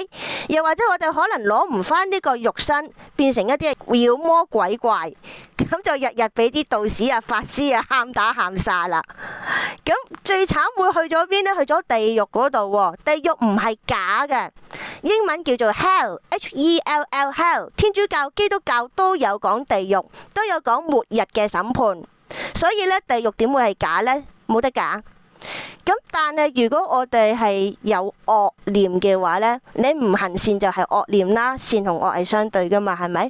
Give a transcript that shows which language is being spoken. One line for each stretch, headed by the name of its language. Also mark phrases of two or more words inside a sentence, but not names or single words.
Cantonese: 又或者我哋可能攞唔翻呢個肉身，變成一啲妖魔鬼怪，咁就日日俾啲道士啊、法師啊喊打喊殺啦。咁最慘會去咗邊呢？去咗地獄嗰度喎。地獄唔係假嘅，英文叫做
English: hell，H-E-L-L hell。
Cantonese: 天主教、基督教都有講地獄，都有講末日嘅審判。所以呢，地獄點會係假呢？冇得假。咁但係如果我哋係有惡念嘅話呢，你唔行善就係惡念啦，善同惡係相對噶嘛，係咪？